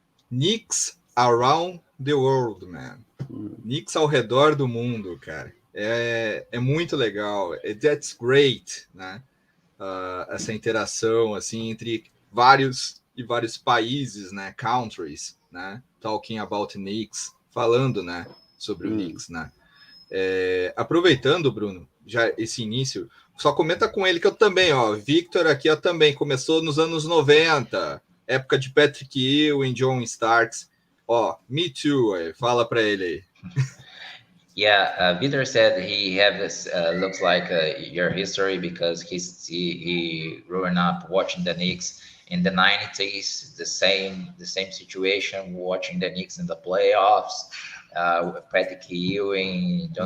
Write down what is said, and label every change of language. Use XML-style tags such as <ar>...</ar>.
<en>Knicks around the world, man.</en> <pt>Knicks ao redor do mundo, cara. É muito legal.</pt> <en>That's great,</en> <pt>né? Essa interação assim entre vários países, né? Countries, né?</pt> <en>Talking about Knicks,</en> <pt>falando, né? Sobre o Knicks, né? Aproveitando, Bruno, já esse início, só comenta com ele que eu também, ó, Victor aqui, ó, também começou nos anos 90, época de Patrick Ewing, John Starks, ó,</pt> <en>me too,</en> <pt>fala para ele aí.</pt> <en>Yeah, Victor said he have this looks like your history because he growing up watching the Knicks in the 90s, the same situation, watching the Knicks in the playoffs, Patrick Ewing, John</en>